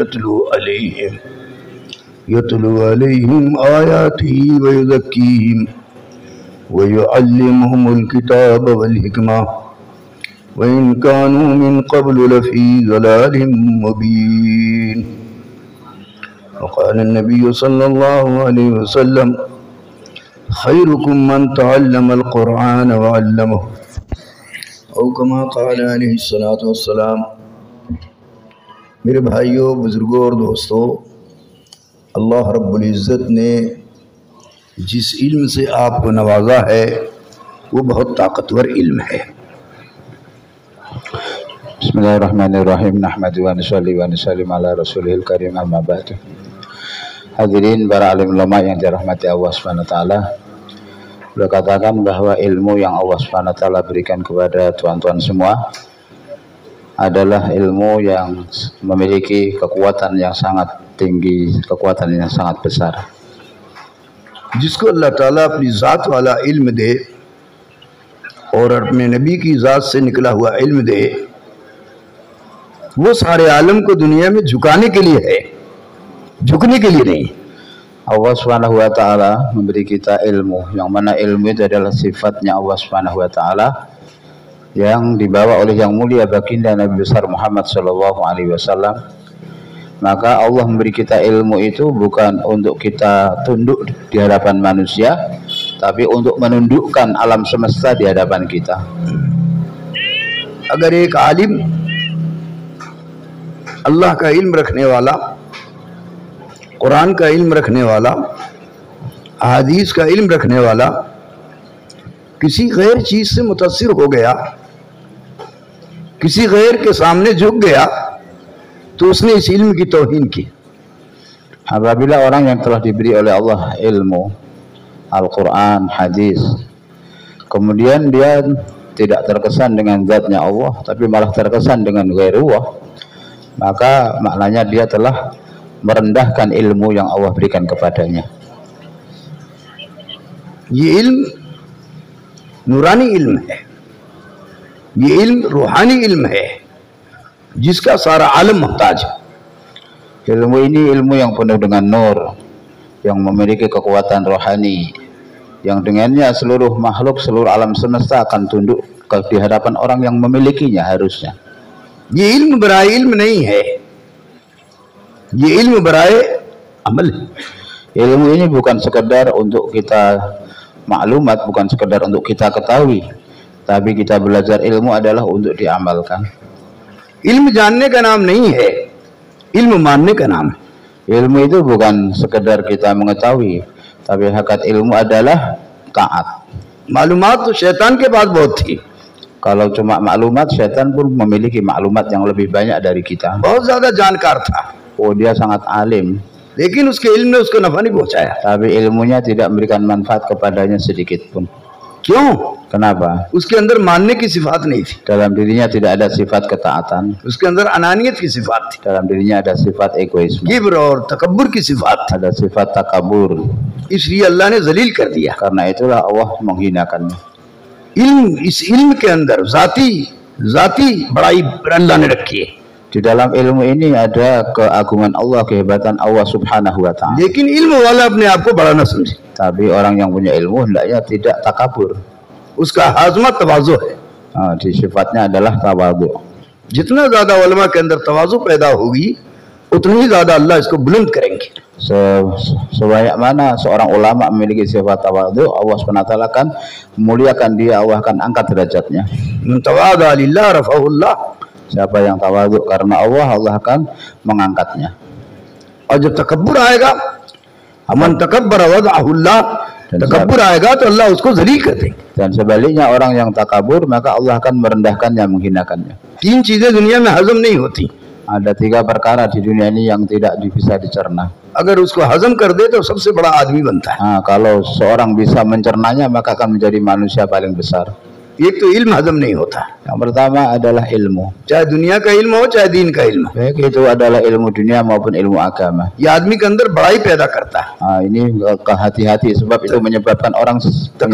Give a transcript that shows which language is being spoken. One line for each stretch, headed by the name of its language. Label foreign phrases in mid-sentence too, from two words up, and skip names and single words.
Arabic: يتلو عليهم آياته ويزكيهم ويعلمهم الكتاب والحكمة وإن كانوا من قبل لفي ضلال مبين. وقال النبي صلى الله عليه وسلم خيركم من تعلم القرآن وعلمه और كما قال عليه الصلاة والسلام.
Hindi: मेरे भाइयों, बुज़ुर्गों और दोस्तों, अल्लाह रब्बुल इज़्ज़त ने जिस इल्म से आपको नवाजा है वो बहुत ताकतवर इल्म है।
Arabic: بسم الله الرحمن الرحيم. نحمده ونصلي ونسلم على رسوله الكريم، أما بعد.
Indonesian: Hadirin para alim ulama yang dirahmati
Arabic: الله سبحانه وتعالى.
Indonesian: Beliau katakan bahwa ilmu yang
Arabic: الله سبحانه وتعالى
Indonesian: berikan kepada tuan-tuan semua adalah ilmu yang memiliki kekuatan yang sangat tinggi, kekuatan yang sangat besar.
Hindi: जिसको अल्लाह ताला अपनी ज़ात वाला इल्म दे और अपने नबी की ज़ात से निकला हुआ इल्म दे, वो सारे आलम को दुनिया में झुकाने के लिए है, झुकने के लिए नहीं।
Arabic: الله سبحانه وتعالى
Indonesian: memberi kita ilmu, yang mana ilmu itu adalah sifatnya
Arabic: الله سبحانه وتعالى
Indonesian: yang dibawa oleh yang mulia baginda Nabi besar Muhammad
Arabic: صلى الله عليه وسلم.
Indonesian: Maka Allah memberi kita ilmu itu bukan untuk kita tunduk di hadapan manusia, tapi untuk menundukkan alam semesta di hadapan kita.
Hindi: अगर एक आलिम अल्लाह का इल्म रखने वाला, कुरान का इल्म रखने वाला, अहादीस का इल्म रखने वाला किसी गैर चीज से मुतासिर हो गया, किसी गैर के सामने झुक गया, तो उसने इस इल्म की तौहीन की।
Indonesian: Apabila orang yang telah diberi oleh Allah ilmu Al-Quran, hadis, kemudian dia tidak terkesan dengan zatnya Allah, tapi malah terkesan dengan ghairullah, maka maknanya dia telah merendahkan ilmu yang Allah berikan kepadanya.
Hindi: ये इल्म नूरानी इल्म है, ये इल्म रूहानी इल्म है जिसका सारा आलम मुहताज है।
Indonesian: Ilmu ini ilmu yang penuh dengan nur, yang memiliki kekuatan rohani, yang dengannya seluruh makhluk, seluruh alam semesta akan tunduk di hadapan orang yang memilikinya harusnya.
Hindi: ये इल्म बराए इल्म नहीं है, ये इल्म बराए अमल है।
Indonesian: Ilmu ini bukan sekedar untuk kita maklumat, bukan sekedar untuk kita ketahui, tapi kita belajar ilmu adalah untuk diamalkan.
Hindi: इल्म जानने का नाम नहीं है, इल्म मानने का नाम है।
Indonesian: Ilmu itu bukan sekedar kita mengetahui, tapi hakikat ilmu adalah taat.
Hindi: मालूमात तो शैतान के पास बहुत थी,
Indonesian: Kalau cuma maklumat, syaitan pun memiliki maklumat yang lebih banyak dari kita.
Hindi: बहुत ज्यादा जानकार था,
Indonesian: Oh, dia sangat alim,
Hindi: लेकिन उसके इल्म ने उसको नफा नहीं पहुंचाया।
Indonesian: tapi ilmunya tidak memberikan manfaat kepadanya sedikit pun.
Hindi: क्यों?
Indonesian: Kenapa?
Hindi: उसके अंदर मानने की सिफात नहीं थी,
Indonesian: Dalam dirinya tidak ada sifat ketaatan,
Hindi: उसके अंदर अनानियत की सिफात थी,
Indonesian: dalam dirinya ada sifat egoisme,
Hindi: किब्र और तकब्बुर की सिफात थी।
Indonesian: ada sifat takabur.
Hindi: इसलिए अल्लाह ने जलील कर दिया।
Indonesian: Karena itulah Allah menghinakannya.
Hindi: इस इल्म के अंदर जाती बड़ाई अल्लाह ने रखी है,
Indonesian: Di dalam ilmu ini ada keagungan Allah, kehebatan
Arabic: الله سبحانه وتعالى.
Hindi: लेकिन इल्म वाला अपने आप को बड़ा न समझे।
Indonesian: Tapi orang yang punya ilmu hendaknya tidak takabur.
Hindi: उसका हाजमा तवाज़ु है।
Indonesian: Di sifatnya adalah tawadhu.
Hindi: जितना ज्यादा उलमा के अंदर तवाज़ु पैदा होगी, उतनी ही ज्यादा अल्लाह इसको बुलंद करेंगे।
Indonesian: Sebanyak mana seorang ulama memiliki sifat tawadhu, Allah SWT akan memuliakan dia, Allah akan angkat derajatnya.
Arabic: من تواضع لله رفعه الله.
Indonesian: Siapa yang tawadhu karena Allah, Allah akan mengangkatnya.
Hindi: और जब तकब्बुर आएगा,
Arabic: من تكبر وضعه الله,
Hindi: तकब्बुर आएगा तो अल्लाह उसको ज़लील कर देंगे।
Indonesian: Dan sebaliknya orang yang takabur, maka Allah akan merendahkannya, menghinakannya.
Hindi: 3 चीजें दुनिया में हजम नहीं होती,
Indonesian: Ada 3 perkara di dunia ini yang tidak bisa dicerna.
Hindi: अगर उसको हजम कर दे तो सबसे बड़ा आदमी बनता है।
Indonesian: Kalau seorang bisa mencernanya, maka akan menjadi manusia paling besar.
Hindi: एक तो इल्म हजम नहीं होता,
Indonesian: Yang pertama adalah ilmu.
Hindi: चाहे दुनिया का इल्म हो चाहे दीन का इल्म,
Indonesian: Baik itu adalah ilmu dunia maupun ilmu agama.
Hindi: ये आदमी के अंदर बड़ाई पैदा करता है,
Indonesian: Ini hati-hati sebab itu menyebabkan orang punya